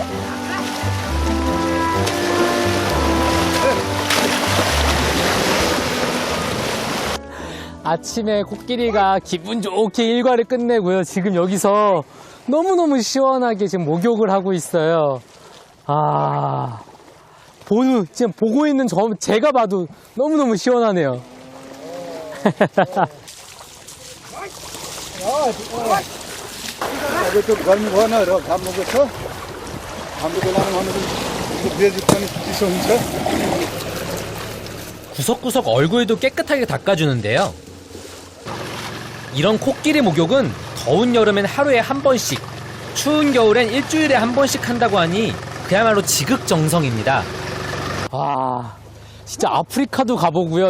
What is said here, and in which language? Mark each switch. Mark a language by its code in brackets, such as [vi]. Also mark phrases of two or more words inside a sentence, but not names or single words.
[ko] 아침에 코끼리가 기분 좋게 일과를 끝내고요. 지금 여기서 너무너무 시원하게 지금 목욕을 하고 있어요. 지금 보고 있는 제가 봐도 너무너무 시원하네요. [ne] अब त्यो गर्मी भएन र घामको छ हाम्रो बेलामा बेजी पनि चिसो हुन्छ [ko] 구석구석 얼굴도 깨끗하게 닦아주는데요. 이런 코끼리 목욕은 더운 여름엔 하루에 한 번씩, 추운 겨울엔 일주일에 한 번씩 한다고 하니 그야말로 지극정성입니다. 진짜 아프리카도 가보고요.